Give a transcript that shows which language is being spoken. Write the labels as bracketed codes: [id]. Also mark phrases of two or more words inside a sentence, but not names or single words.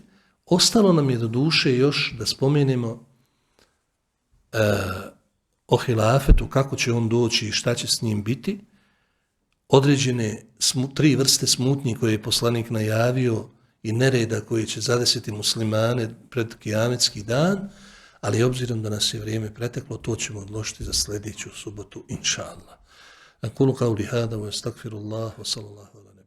[bs] Ostalo nam je do duše još da spomenemo o hilafetu, kako će on doći i šta će s njim biti, određene tri vrste smutnji koje je poslanik najavio i nereda koji će zadesiti muslimane pred kijametski dan, ali obzirom da nas je vrijeme preteklo, to ćemo odložiti za sljedeću subotu, [ar] إن شاء الله. أقول قولي هذا وأستغفر الله وصلى الله